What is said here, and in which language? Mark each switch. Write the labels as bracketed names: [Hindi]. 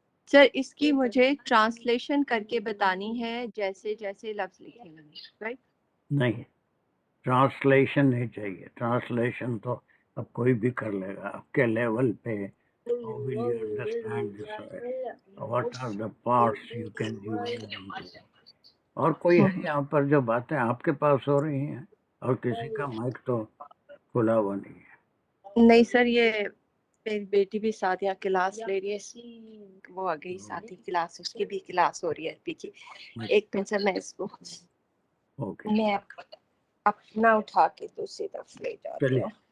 [Urdu] سر اس کی مجھے ٹرانسلیشن کر کے بتانی ہے جیسے جیسے لفظ لکھے ہیں، رائٹ؟ نہیں، ٹرانسلیشن نہیں چاہیے. ٹرانسلیشن تو اب کوئی بھی کر لے گا. آپ کے لیول پہ [English] how will you understand this ayat? What are the parts you can divide into? [Urdu] اور کوئی ہے یہاں پر جو باتیں آپ کے پاس ہو رہی ہیں اور کسی کا مائک تو کھلا ہوا نہیں ہے؟ نہیں سر، یہ میری بیٹی بھی ساتھ یہاں کلاس لے رہی ہے، وہ آ گئی ساتھ ہی کلاس، اس کی بھی کلاس ہو رہی ہے پیچھے. ایک منٹ سر، میں اس کو میں اپنا اٹھا کے دوسری طرف لے جاتی ہوں.